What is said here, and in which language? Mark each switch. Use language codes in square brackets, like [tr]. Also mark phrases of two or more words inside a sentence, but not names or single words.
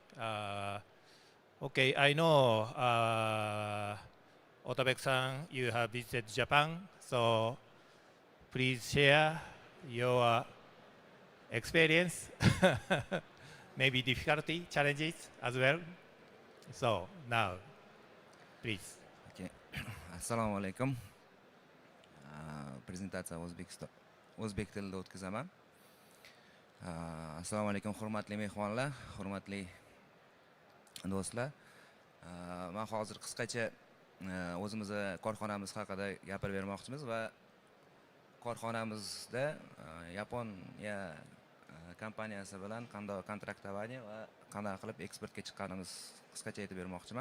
[en] Okay, I know Otabek-san, you have visited Japan, so please share your experience, maybe difficulty, challenges as well. So now, please. [uz] Okay. Assalomu alaykum. Prezentatsiya o'zbek tilida o'tkazaman. Assalomu alaykum, hurmatli mehmonlar, hurmatli do'stlar. Men hozir qisqacha o'zimizni korxonamiz haqida gapirib bermoqchimiz va korxonamizda Yaponiya kompaniyasi bilan qanday kontraktование va qanday qilib eksportga chiqqanimiz qisqacha aytib bermoqchiman.